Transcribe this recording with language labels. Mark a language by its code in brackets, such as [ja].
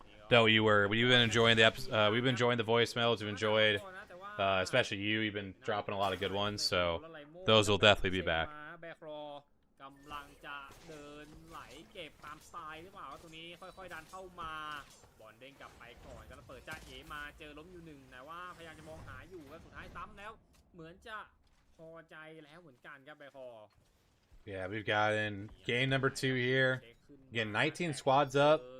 [en] No, we've been enjoying the we've been enjoying the voicemails. We've enjoyed, especially you. You've been dropping a lot of good ones, so those will definitely be back. [th] กำลังจะเดินไหลเก็บตามสไตล์หรือเปล่าตรงนี้ค่อยๆดันเข้ามาบอลเด้งกลับไปก่อนแล้วเปิดจ้าเอมาเจอล้มอยู่หนึ่งแต่ว่าพยายามจะมองหาอยู่แล้วสุดท้ายซ้ำแล้วเหมือนจะพอใจแล้วเหมือนกันครับแบคอ [en] Yeah, we've got in game number 2 here. Again, 19 squads up.